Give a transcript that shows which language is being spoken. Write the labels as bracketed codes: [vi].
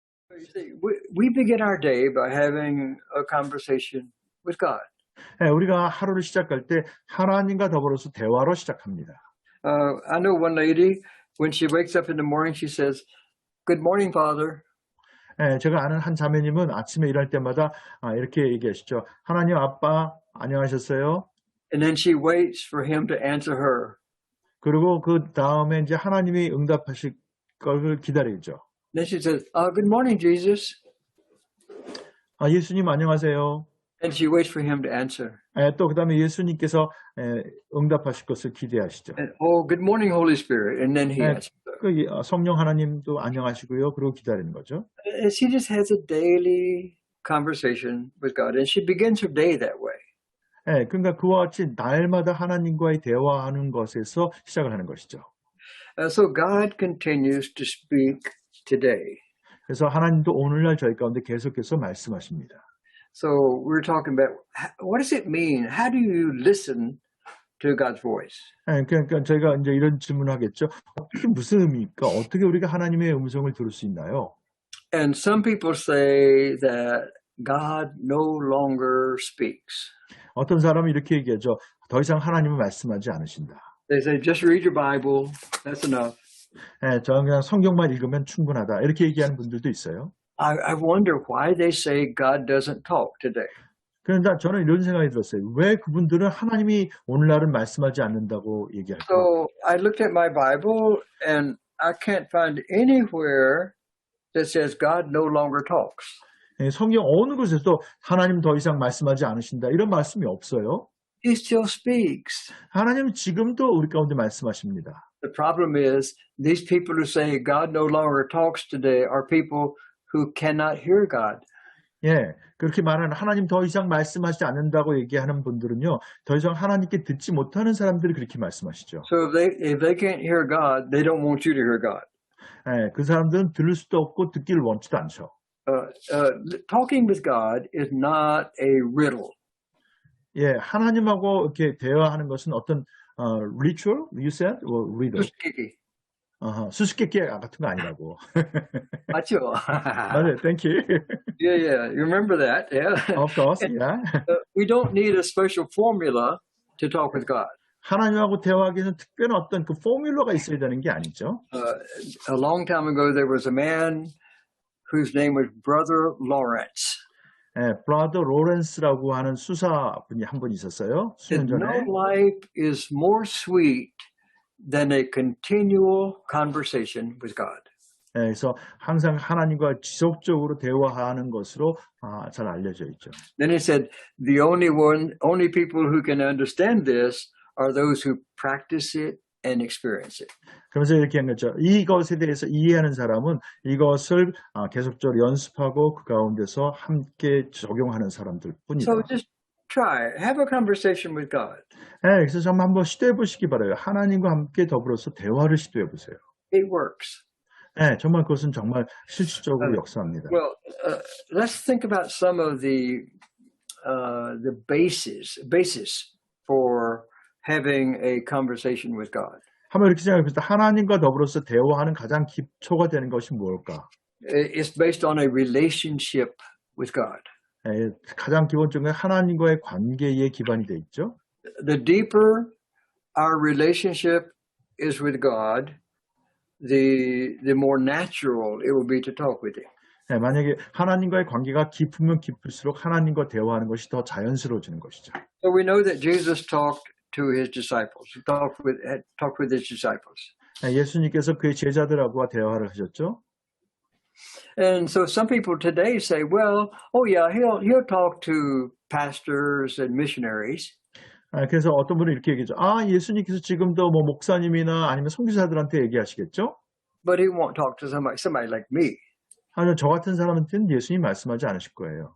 [en] You see, we begin our day by having a conversation with God. [ko] 예, 우리가 하루를 시작할 때 하나님과 더불어서 대화로 시작합니다. [en] I know one lady, when she wakes up in the morning, she says, "Good morning, Father." [ko] 예, 제가 아는 한 자매님은 아침에 일할 때마다 이렇게 얘기하시죠. 하나님 아빠 안녕하셨어요? [en] And then she waits for him to answer her. [ko] 그리고 그 다음에 이제 하나님이 응답하실 걸 기다리죠. [en] Then she says, "Good morning, Jesus." [ko] 예수님 안녕하세요. [en] And she waits for him to answer. [ko] 또 그다음에 예수님께서 응답하실 것을 기대하시죠. [en] And, good morning, Holy Spirit. And then he answers. [ko] 성령 하나님도 안녕하시고요. 그리고 기다리는 거죠. [en] And she just has a daily conversation with God. And she begins her day that way. [ko] 그러니까 그와 같이 날마다 하나님과의 대화하는 것에서 시작을 하는 것이죠. [en] So God continues to speak today. [ko] 그래서 하나님도 오늘날 저희 가운데 계속해서 말씀하십니다. [en] So we're talking about what does it mean? How do you listen to God's voice? [ko] 그러니까 저희가 이제 이런 질문을 하겠죠. 이게 무슨 의미입니까? 어떻게 우리가 하나님의 음성을 들을 수 있나요? [en] And some people say that God no longer speaks. [ko] 어떤 사람은 이렇게 얘기하죠. 더 이상 하나님은 말씀하지 않으신다. [en] They say just read your Bible. That's enough. [ko] 저는 그냥 성경만 읽으면 충분하다. 이렇게 얘기하는 분들도 있어요. [en] I wonder why they say God doesn't talk today. [ko] 그런데 저는 이런 생각이 들었어요. 왜 그분들은 하나님이 오늘날은 말씀하지 않는다고 얘기할까? [en] So I looked at my Bible and I can't find anywhere that says God no longer talks. [ko] 성경 어느 곳에서도 하나님 더 이상 말씀하지 않으신다. 이런 말씀이 없어요. [en] He still speaks. [ko] 하나님은 지금도 우리 가운데 말씀하십니다. [en] The problem is these people who say God no longer talks today are people who cannot hear God. [ko] 그렇게 말하는 하나님 더 이상 말씀하지 않는다고 얘기하는 분들은요, 더 이상 하나님께 듣지 못하는 사람들이 그렇게 말씀하시죠. [en] So if they can't hear God, they don't want you to hear God. [ko] 그 사람들은 들을 수도 없고 듣기를 원치도 않죠. [en] Talking with God is not a riddle. [ko] 하나님하고 이렇게 대화하는 것은 어떤 [en] ritual, you said, or riddle? [ko] 수수께끼. 수수께끼 같은 거 아니라고. 맞죠? 맞아요. [en] Thank you. Yeah. You remember that? Yeah. Of course. Yeah. We don't need a special formula to talk with God. [ko] 하나님하고 대화하기 위해서는 특별한 어떤 그 포뮬러가 있어야 되는 게 아니죠. [en] A long time ago, there was a man whose name was Brother Lawrence. [ko] 브라더 로렌스라고 하는 수사분이 한 분 있었어요. 수년 전에. [en] No life is more sweet than a continual conversation with God. [ko] 그래서 항상 하나님과 지속적으로 대화하는 것으로 잘 알려져 있죠. [en] Then he said, the only people who can understand this are those who practice it and experience it. [ko] 그러면서 이렇게 한 거죠. 이것에 대해서 이해하는 사람은 이것을 계속적으로 연습하고 그 가운데서 함께 적용하는 사람들 뿐이다. [en] So just try, have a conversation with God. [ko] 그래서 정말 한번 시도해 보시기 바라요. 하나님과 함께 더불어서 대화를 시도해 보세요. [en] It works. [ko] 정말 그것은 정말 실질적으로 역사합니다. [en] Well, let's think about some of the basis for having a conversation with God. [ko] 한번 이렇게 생각해 보세요. 하나님과 더불어서 대화하는 가장 기초가 되는 것이 뭘까? [en] It's based on a relationship with God. [ko] 가장 기본적인 하나님과의 관계에 기반이 돼 있죠. [en] The deeper our relationship is with God, the more natural it will be to talk with Him. [ko] 만약에 하나님과의 관계가 깊으면 깊을수록 하나님과 대화하는 것이 더 자연스러워지는 것이죠. [en] So we know that Jesus talked to his disciples. He talked with his disciples. [ko] 예수님께서 그의 제자들하고 대화를 하셨죠. [en] And so some people today say, well, he'll talk to pastors and missionaries. [ko] 그래서 어떤 분은 이렇게 얘기하죠. 예수님께서 지금도 뭐 목사님이나 아니면 선교사들한테 얘기하시겠죠? [en] But he won't talk to somebody like me. [ko] 아니요, 저 같은 사람한테는 예수님 말씀하지 않으실 거예요.